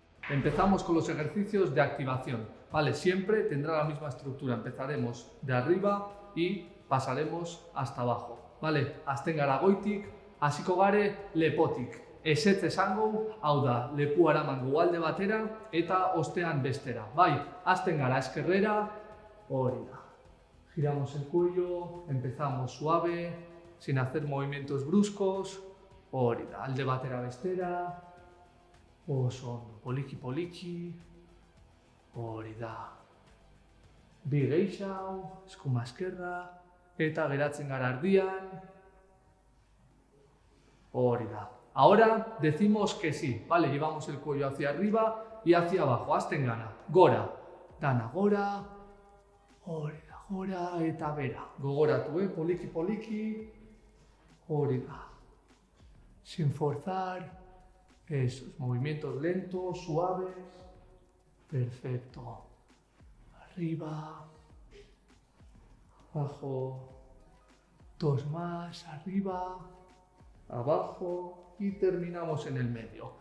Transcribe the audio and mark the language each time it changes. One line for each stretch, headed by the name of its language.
Spanish: Empezamos con los ejercicios de activación. Vale, siempre tendrá la misma estructura. Empezaremos de arriba y pasaremos hasta abajo.
Basque: Vale, hasten gara goitik, hasiko gare lepotik. Ezetz esango, hau da, lepua eramango alde batera eta ostean bestera. Bai, hasten gara eskerrera, hori da.
Spanish: Giramos el cuello, empezamos suave, sin hacer movimientos bruscos,
Basque: hori da, alde batera bestera, oso ondo, poliki poliki, hori da. Bi gehiago, eskuma eskerra, eta geratzen gara ardian, hori da.
Spanish: Ahora decimos que sí, vale, llevamos el cuello hacia arriba y hacia abajo,
Basque: hasten gara, gora, dana gora, hori da, gora eta bera, gogoratu, poliki poliki, hori da,
Spanish: sin forzar, esos movimientos lentos, suaves, perfecto, arriba, abajo, dos más, arriba, abajo y terminamos en el medio.